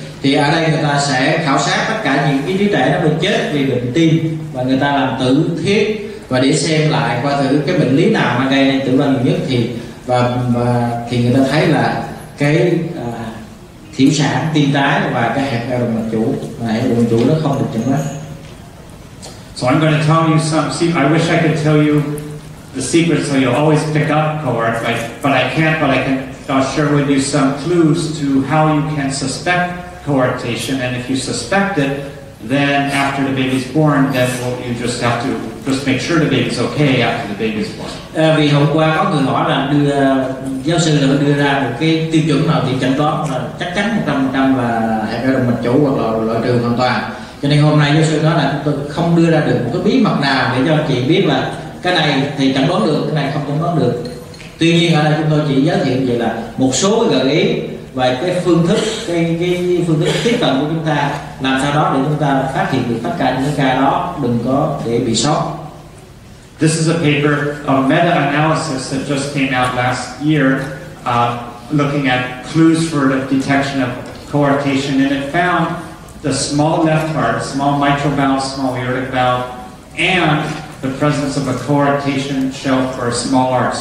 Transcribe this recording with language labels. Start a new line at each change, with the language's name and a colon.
Vietnamese: Thì ở đây người ta sẽ khảo sát tất cả những cái đứa trẻ nó bị chết vì bệnh tim và người ta làm tử thiết và để xem lại coi thử cái bệnh lý nào mà gây nên tử vong nhiều nhất, thì thì người ta thấy là cái thiểu sản tim trái và cái hẹp eo động mạch chủ, và hẹp eo động mạch chủ nó không được chẩn đoán.
English: So I'm going to tell you some. See, I wish I could tell you the secret so you'll always pick up cohort, but I can't. But I can share with you some clues to how you can suspect cohortation, and if you suspect it, then after the baby's born, then you just have to make sure the baby's okay after the baby's born.
Vietnamese: Vì hôm qua có người hỏi là giáo sư đã đưa ra một cái tiêu chuẩn nào thì chẩn đoán là chắc chắn 100% là hẹp eo động mạch chủ hoặc là loại trừ hoàn toàn. Cho nên hôm nay giáo sư nói là chúng tôi không đưa ra được một cái bí mật nào để cho anh chị biết là cái này thì chẩn đoán được, cái này không chẩn đoán được. Tuy nhiên ở đây chúng tôi chỉ giới thiệu vậy là một số gợi ý và cái phương thức phương thức tiếp cận của chúng ta, làm sao đó để chúng ta phát hiện được tất cả những ca đó, đừng có để bị sót.
English: This is a paper, a meta-analysis that just came out last year, looking at clues for the detection of coarctation, and it found the small left heart, small mitral valve, small aortic valve, and the presence of a coarctation shelf or a small arc.